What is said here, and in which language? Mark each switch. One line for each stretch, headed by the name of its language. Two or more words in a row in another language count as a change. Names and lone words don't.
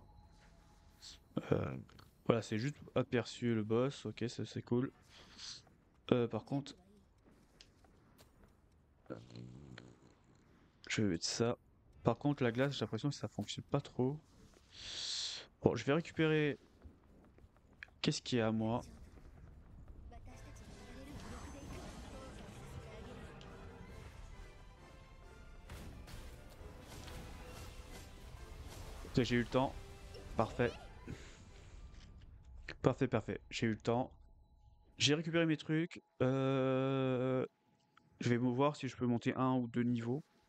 French: Euh, voilà, c'est juste aperçu le boss, ok, ça c'est cool. Par contre, je vais mettre ça. Par contre, la glace, j'ai l'impression que ça fonctionne pas trop. Bon, je vais récupérer. Qu'est-ce qui est à moi?
Japanese: 私たちにやれる魅力でいくわ。操作させてあげるわ。
French: Ok, j'ai eu le temps. Parfait. Parfait, parfait. J'ai eu le temps. J'ai récupéré mes trucs. Je vais voir si je peux monter un ou deux niveaux.